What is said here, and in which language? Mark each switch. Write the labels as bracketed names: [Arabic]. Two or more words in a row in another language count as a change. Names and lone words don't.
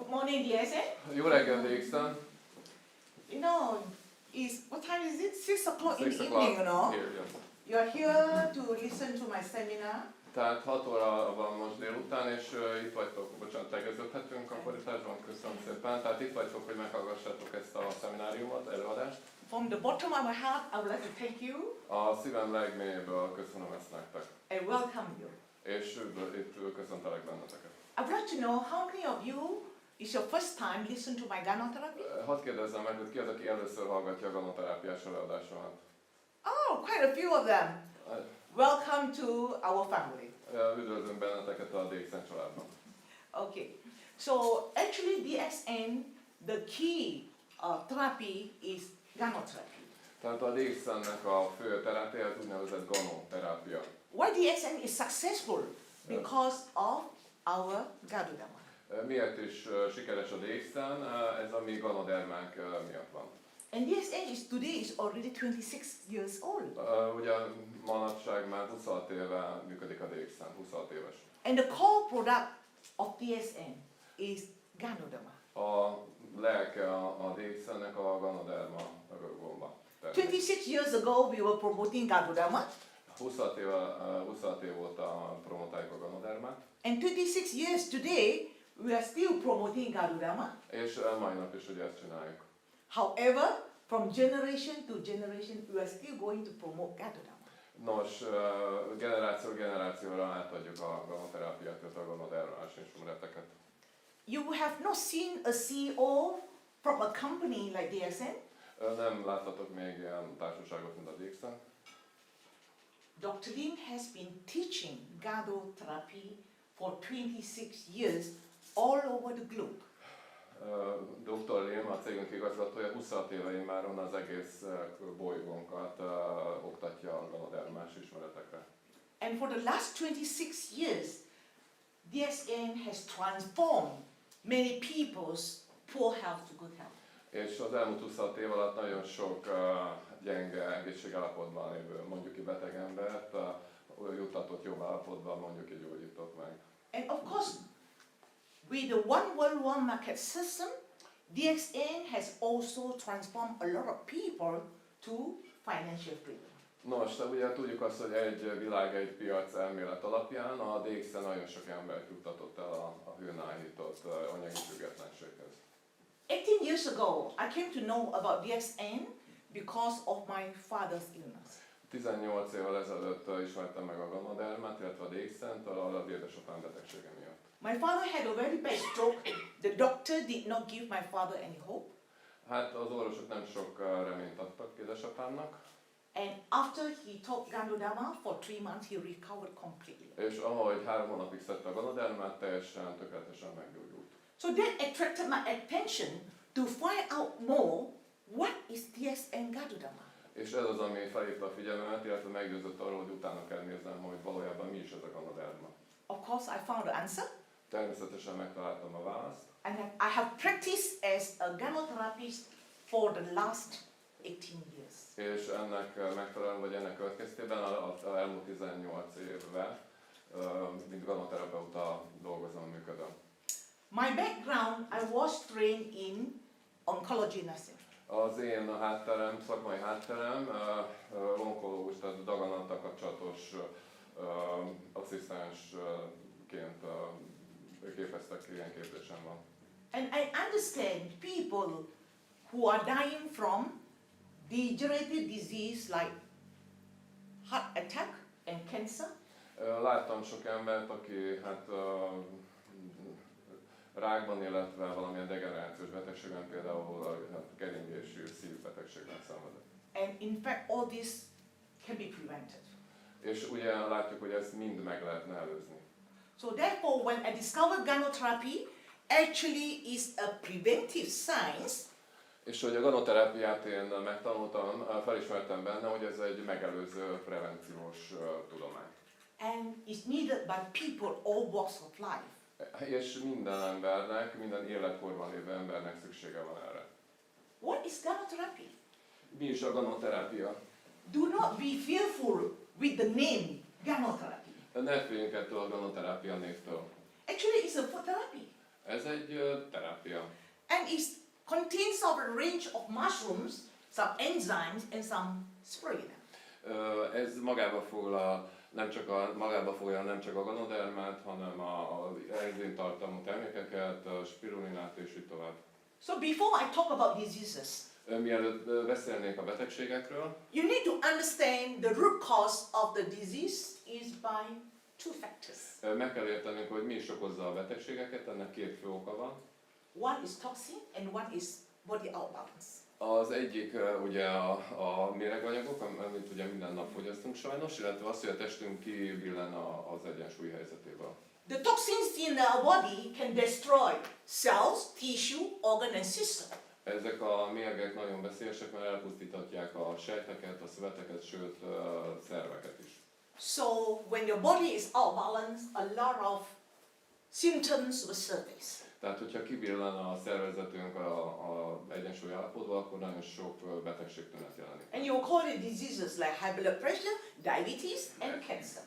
[English] morning, DSN. [Hungarian] Jó reggel, DXN. [English] You know, what time is it? 6 o'clock in the 6 evening, you know. here, yes. You're here to listen to my seminar. [Hungarian] Tehát 6 óra van most délután, és itt vagytok, bocsánat, tegeződhetünk a fordításban, köszönöm szépen. Tehát itt vagytok, hogy meghallgassátok ezt a szemináriumot, előadást. [English] From the bottom of my heart, I would like to thank you. [Hungarian] A szívem legmélyéből köszönöm ezt nektek. [English] And welcome you. [Hungarian] És itt köszöntelek benneteket. [English] I would like to know how many of you is your first time listen to my Ganotherapy? [Hungarian] Hadd kérdezzem meg, hogy ki az, aki először hallgatja a ganoterápiás előadásomat? [English] Oh, quite a few of them. Welcome to our family. [Hungarian] Üdvözlünk benneteket a DXN családban. [English] Okay, so actually DSN, the key therapy is Ganotherapy. [Hungarian] Tehát a DXN-nek a fő terápia az úgynevezett ganoterápia. [English] Why DSN is successful? Because of our Ganoderma. [Hungarian] Miért is sikeres a DXN? Ez a mi ganodermánk miatt van. [English] And DSN today is already 26 years old. [Hungarian] Ugye manapság már 26 éve működik a DXN, 26 éves. [English] And the core product of DSN is Ganoderma. [Hungarian] A lelke a DXN-nek a Ganoderma gomba. [English] 26 years ago we were promoting Ganoderma. [Hungarian] 26 év óta promotáljuk a Ganodermát. [English] And 26 years today we are still promoting Ganoderma. [Hungarian] És mai nap is ugye ezt csináljuk. [English] However, from generation to generation we are still going to promote Ganoderma. [Hungarian] Nos, generációra átadjuk a ganoterápiát, illetve a ganodermás ismereteket. [English] You have not seen a CEO from a company like DSN. [Hungarian] Nem láttatok még ilyen társaságot, mint a DXN. [English] Dr. Lim has been teaching Ganotherapy for 26 years all over the globe. [Hungarian] Dr. Lim, a cégünk igazgatója, 26 éve immáron az egész bolygónkat oktatja a ganodermás ismeretekre. [English] And for the last 26 years, DSN has transformed many people's poor health to good health. [Hungarian] És az elmúlt 26 év alatt nagyon sok gyenge egészségállapotban lévő, mondjuk ki beteg embert juttatott jobb állapotban, mondjuk ki gyógyított meg. [English] And of course, with the one world, one market system, DSN has also transformed a lot of people to financial freedom. [Hungarian] Nos, de ugye tudjuk azt, hogy egy világ, egy piac elmélet alapján a DXN nagyon sok embert juttatott el a hőnállított anyagi függetlenséghez. [English] 18 years ago, I came to know about DSN because of my father's illness. [Hungarian] 18 évvel ezelőtt ismertem meg a Ganodermát, illetve a DXN-t az édesapám betegsége miatt. [English] My father had a very bad stroke. The doctor did not give my father any hope. [Hungarian] Hát az orvosok nem sok reményt adtak édesapámnak. [English] And after he took Ganoderma for 3 months, he recovered completely. [Hungarian] És ahogy 3 hónapig szedte a Ganodermát, tökéletesen meggyógyult. [English] So that attracted my attention to find out more what is DSN Ganoderma. [Hungarian] És ez az, ami felhívta a figyelmemet, illetve meggyőzött arról, hogy utána kell néznem, hogy valójában mi is ez a Ganoderma. [English] Of course, I found the answer. [Hungarian] Természetesen megtaláltam a választ. [English] And I have practiced as a ganotherapist for the last 18 years. [Hungarian] És ennek megfelelően, vagy ennek következtében az elmúlt 18 évben, mint ganoterapeuta dolgozom, működöm. [English] My background, I was trained in oncology nursing. [Hungarian] Az én hátterem, szakmai hátterem, onkológus, tehát daganattal kapcsolatos asszisztensként képeztek, ilyen képzésem van. [English] And I understand people who are dying from degenerative disease like heart attack and cancer. [Hungarian] Láttam sok embert, aki hát rákban, illetve valamilyen degenerációs betegségben, például a keringésű szívbetegségben szenvedett. [English] And in fact all this can be prevented. [Hungarian] És ugye látjuk, hogy ezt mind meg lehetne előzni. [English] So therefore when I discovered Ganotherapy actually is a preventive science. [Hungarian] És hogy a ganoterápiát én megtanultam, felismertem benne, hogy ez egy megelőző, prevenciós tudomány. [English] And it's needed by people all walks of life. [Hungarian] És minden embernek, minden életkorban lévő embernek szüksége van erre. [English] What is Ganotherapy? [Hungarian] Mi is a ganoterápia? [English] Do not be fearful with the name Ganotherapy. [Hungarian] Ne féljünk ettől a ganoterápia névtől. [English] Actually it's a food therapy. [Hungarian] Ez egy terápia. [English] And it contains of a range of mushrooms, some enzymes and some spirulina. [Hungarian] Ez magába foglalja nem csak a ganodermát, hanem a enzimtartalmú termékeket, a spirulinát és így tovább. [English] So before I talk about diseases, [Hungarian] Mielőtt beszélnék a betegségekről, [English] you need to understand the root cause of the disease is by two factors. [Hungarian] meg kell értenünk, hogy mi is okozza a betegségeket, ennek két fő oka van. [English] One is toxin and one is body outbalance. [Hungarian] Az egyik ugye a méreganyagok, amit ugye minden nap fogyasztunk sajnos, illetve az, hogy a testünk kibillen az egyensúly helyzetéből. [English] The toxins in our body can destroy cells, tissue, organ and system. [Hungarian] Ezek a mérgek nagyon veszélyesek, mert elpusztíthatják a sejteket, a szöveteket, sőt szerveket is. [English] So when your body is out of balance, a lot of symptoms will surface. [Hungarian] Tehát, hogyha kibillen a szervezetünk a egyensúly állapotba, akkor nagyon sok betegségtünet jelenik. [English] And you call it diseases like high blood pressure, diabetes and cancer.